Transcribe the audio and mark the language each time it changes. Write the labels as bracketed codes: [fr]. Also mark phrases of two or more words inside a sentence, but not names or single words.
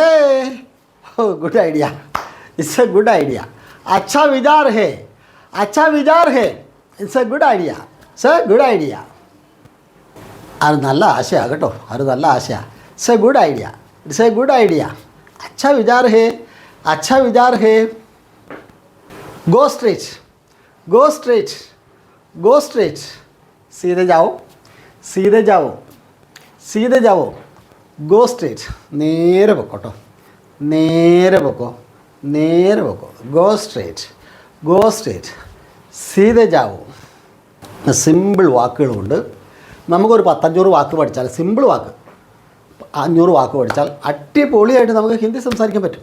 [en] Oh, good idea, it's a good idea. [hi] अच्छा विचार है, अच्छा विचार है, [en] it's a good idea, it's a good idea. [ml] അത് നല്ല ആശയമാണ് കേട്ടോ, അത് നല്ല ആശയമാണ്. [en] it's a good idea, it's a good idea. [hi] अच्छा विचार है, अच्छा विचार है. [en] go straight, go straight, go straight. [hi] सीधे जाओ, सीधे जाओ, सीधे जाओ. [en] go straight. [ml] നേരെ പൊക്കോട്ടോ, നേരെ പൊക്കോ, നേരെ പൊക്കോ. [en] go straight, go straight. [hi] सीधे जाओ. [ml] സിമ്പിൾ വാക്കുകളുണ്ട്. നമുക്കൊരു 10-500 വാക്ക് പഠിച്ചാൽ, സിമ്പിൾ വാക്ക് 500 വാക്ക് പഠിച്ചാൽ അടിപൊളിയായിട്ട് നമുക്ക് ഹിന്ദി സംസാരിക്കാൻ പറ്റും.